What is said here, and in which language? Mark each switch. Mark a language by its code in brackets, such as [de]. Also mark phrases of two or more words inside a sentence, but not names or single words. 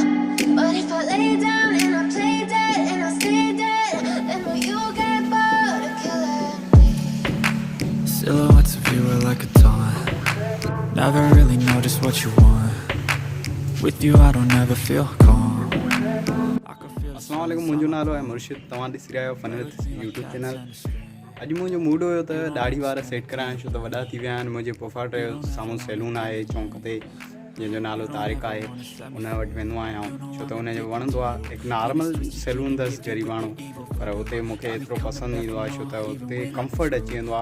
[en] But if I lay down and I play dead and I stay dead, then will you get bored of killing me? Silhouettes of you are like a taunt. Never really know just what you want. With you I don't ever feel calm. [ar] السلام عليكم, [sd] मुंहिंजो नालो आहे मुर्शिद। तव्हां ॾिसी रहिया आहियो फनविद यूट्यूब चैनल। अॼु मुंहिंजो मूड हुयो त दाढ़ी वारा सेट कराइण, छो त वॾा थी विया आहिनि। मुंहिंजे पुफाट जो साम्हूं सैलून आहे चौंक ते, जंहिंजो नालो तारिक आहे। उन वटि वेंदो आहियां छो त उनजो वणंदो आहे। हिकु [en] normal salon [sd] अथसि ग़रीब माण्हू, पर हुते मूंखे एतिरो पसंदि ईंदो आहे छो त हुते कम्फर्ट अची वेंदो आहे।